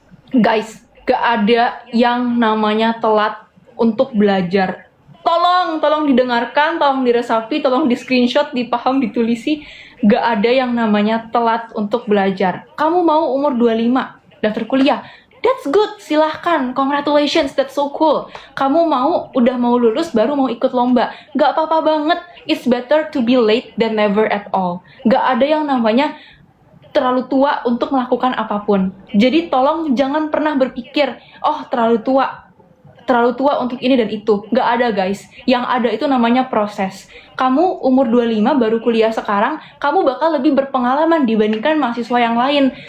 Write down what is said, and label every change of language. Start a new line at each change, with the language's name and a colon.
Indonesian: Guys, gak ada yang namanya telat untuk belajar. Tolong didengarkan, tolong diresapi, tolong di screenshot, dipaham, ditulisi. Gak ada yang namanya telat untuk belajar. Kamu mau umur 25 daftar kuliah?
English: That's good,
Indonesian: silahkan,
English: congratulations, that's so cool.
Indonesian: Kamu udah mau lulus baru mau ikut lomba, gak apa-apa banget.
English: It's better to be late than never at all.
Indonesian: Gak ada yang namanya terlalu tua untuk melakukan apapun. Jadi tolong jangan pernah berpikir, oh terlalu tua untuk ini dan itu. Gak ada guys, yang ada itu namanya proses. Kamu umur 25 baru kuliah sekarang, kamu bakal lebih berpengalaman dibandingkan mahasiswa yang lain.